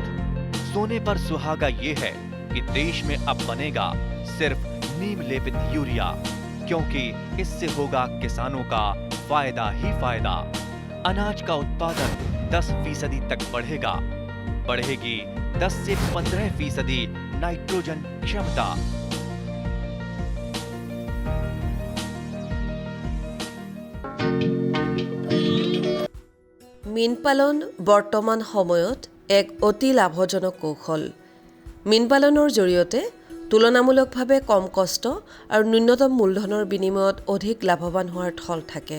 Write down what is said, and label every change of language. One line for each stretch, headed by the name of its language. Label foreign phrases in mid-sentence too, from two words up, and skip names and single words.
Hindi: सोने पर सुहागा ये है कि देश में अब बनेगा सिर्फ नीम लेपित यूरिया, क्योंकि इससे होगा किसानों का फायदा ही फायदा। अनाज का उत्पादन 10% तक बढ़ेगा। बढ़ेगी 10 से 15% नाइट्रोजन क्षमता।
Assamese: মীন পালন বৰ্তমান সময়ত এক অতি লাভজনক কৌশল। মীন পালনৰ জৰিয়তে তুলনামূলকভাৱে কম কষ্ট আৰু ন্যূনতম মূলধনৰ বিনিময়ত অধিক লাভৱান হোৱাৰ থল থাকে।